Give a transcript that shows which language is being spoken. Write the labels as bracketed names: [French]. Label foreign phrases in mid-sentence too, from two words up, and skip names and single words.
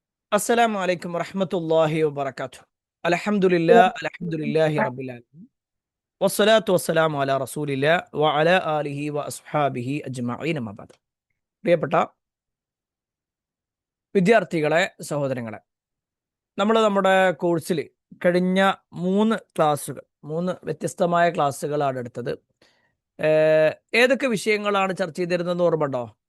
[Arabic] السلام عليكم ورحمة الله وبركاته. الحمد لله رب العالمين والصلاة والسلام على رسول الله وعلى آله وأصحابه أجمعين أما بعد. [Malayalam] പ്രിയപ്പെട്ട വിദ്യാർത്ഥികളെ, സഹോദരങ്ങളെ, നമ്മുടെ കോഴ്സിൽ കഴിഞ്ഞ മൂന്ന് വ്യത്യസ്തമായ ക്ലാസ്സുകളാണ് എടുത്തത്. ഏതൊക്കെ വിഷയങ്ങളാണ് ചർച്ച ചെയ്തിരുന്നതെന്ന് ഓർമ്മയുണ്ടോ?